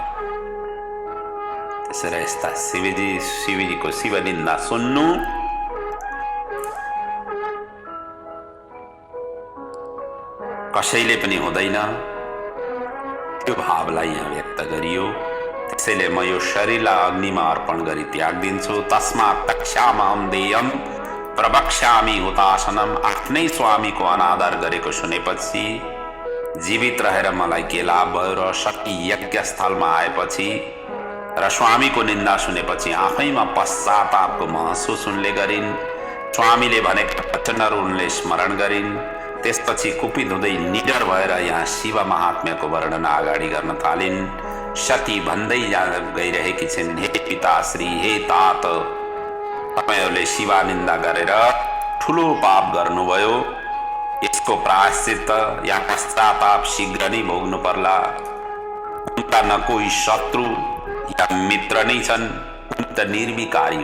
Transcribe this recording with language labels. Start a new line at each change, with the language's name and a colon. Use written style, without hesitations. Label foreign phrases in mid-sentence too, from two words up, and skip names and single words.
Nepali: त्यसैले यस्ता शिवजीको शिव निन्दा सुन्नु कसैले पनि हुँदैन। त्यो भावलाई यहाँ व्यक्त गरियो। त्यसैले म यो शरीरलाई अग्निमा अर्पण गरी त्याग दिन्छु।
Sanskrit: तस्मात् तक्ष्यामहं देयं प्रवक्ष्यामि हुतासनम।
Nepali: आफ्नै स्वामीको अनादर गरेको सुनेपछि जीवित रहेर मलाई के लाभ भयो र सती यज्ञ स्थलमा आएपछि र स्वामीको निन्दा सुनेपछि आफैमा पश्चातापको महसुस उनले गरिन्। स्वामीले भनेका वचनहरू उनले स्मरण गरिन्। त्यसपछि कुपित हुँदै निडर भएर यहाँ शिव महात्म्यको वर्णन अगाडि गर्न थालिन्। सती भन्दै गइरहेकी छिन्, हे पिताश्री, हे तात, तपाईहरूले शिवा निन्दा गरेर ठुलो पाप गर्नुभयो। यसको प्रायश्चित या पश्चाताप शीघ्र नै भोग्नु पर्ला। उनका न कोही शत्रु या मित्र नै छन्, उनी त निर्विकारी।